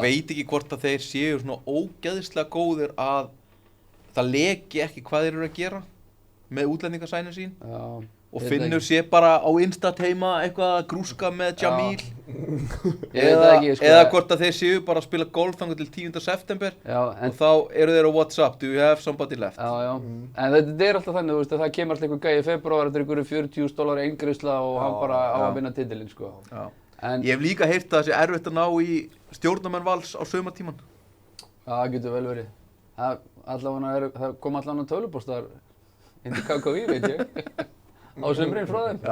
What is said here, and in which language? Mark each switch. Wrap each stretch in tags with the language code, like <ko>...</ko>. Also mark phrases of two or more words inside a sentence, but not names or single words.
<is>veit ekki hvort að þeir séu svona ógeðslega góðir að það leki ekki hvað þeir eru að gera með útlendingasænin sín Já, og ég veit Finnur ekki. sé bara á Insta heima eitthvað að grúska með Jamil Ég veit það ekki, sko. eða hvort að þeir séu bara að spila golf þangað til 10. september Já, en og þá eru þeir á WhatsApp,</is> <en>do you have somebody left?</en> <is>Já, já. En þetta er alltaf þannig, þú veist, að það kemur alltaf einhver gæi í februar, þetta er einhverju $40.000 eingreiðsla og hann bara á já. að vinna titilinn, sko. Já. En Ég hef líka heyrt að það sé erfitt að ná í stjórnarmenn Vals á sumartíman. það getur vel verið. Það kom allavega tölvupóstar inn til KKV, veit ég, á sumrin frá þeim.</is>